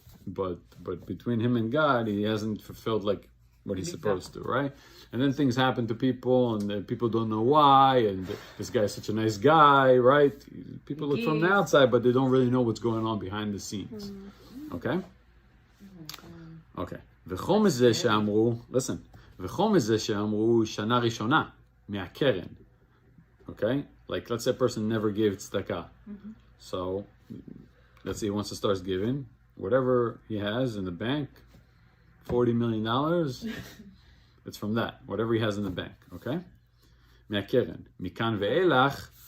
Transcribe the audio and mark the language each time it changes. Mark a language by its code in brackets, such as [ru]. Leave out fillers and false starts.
[en] But between him and God, he hasn't fulfilled like what he's supposed to, right? And then things happen to people, and people don't know why. And this guy's such a nice guy, right? People look from the outside, but they don't really know what's going on behind the scenes. Okay? Okay. [he] וחום מזה שאמרו, [en] listen, [he] וחום מזה שאמרו שנה ראשונה מהקרן. [en] Okay? Like, let's say a person never gave tzedakah. So, let's say he wants to start giving. Whatever he has in the bank, $40 million, it's from that. Whatever he has in the bank, okay? [he] מהקרן. מכאן ואילך,